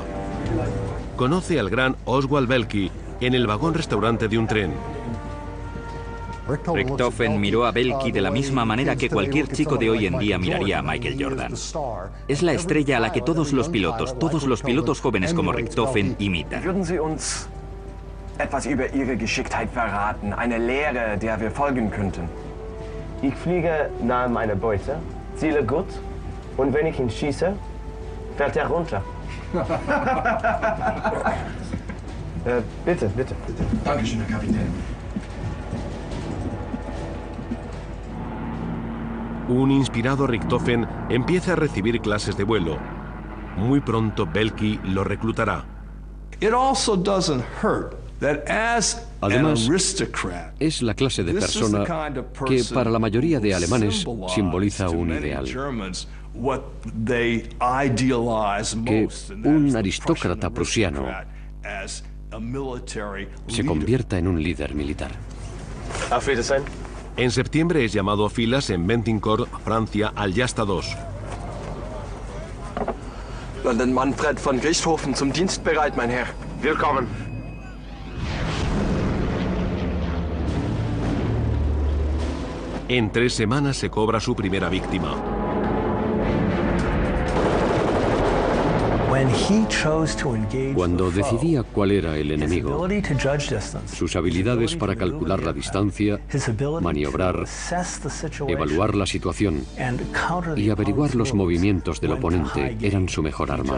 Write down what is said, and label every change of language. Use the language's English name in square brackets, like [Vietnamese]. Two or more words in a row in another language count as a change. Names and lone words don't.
[Spanish] Conoce al gran Oswald Belky en el vagón-restaurante de un tren. Richthofen miró a Belky de la misma manera que cualquier chico de hoy en día miraría a Michael Jordan. Es la estrella a la que todos los pilotos jóvenes como Richthofen imitan. [German] Würden Sie uns etwas über Ihre Geschicktheit verraten, eine Lehre, der wir folgen könnten? Ich fliege nahe meiner Beute, ziele gut, und wenn ich ihn schieße, fällt er runter. Bitte, bitte. Dankeschön, Herr Kapitän. [Spanish] Un inspirado Richthofen empieza a recibir clases de vuelo. Muy pronto Belky lo reclutará. Además, es la clase de persona que para la mayoría de alemanes simboliza un ideal. Que un aristócrata prusiano se convierta en un líder militar. [German] Auf Wiedersehen. [Spanish] En septiembre es llamado a filas en Bentincourt, Francia, al Jasta II. [German] London Manfred von Richthofen zum Dienst bereit, mein Herr. Willkommen. [Spanish] En 3 semanas se cobra su primera víctima. Cuando decidía cuál era el enemigo, sus habilidades para calcular la distancia, maniobrar, evaluar la situación y averiguar los movimientos del oponente eran su mejor arma.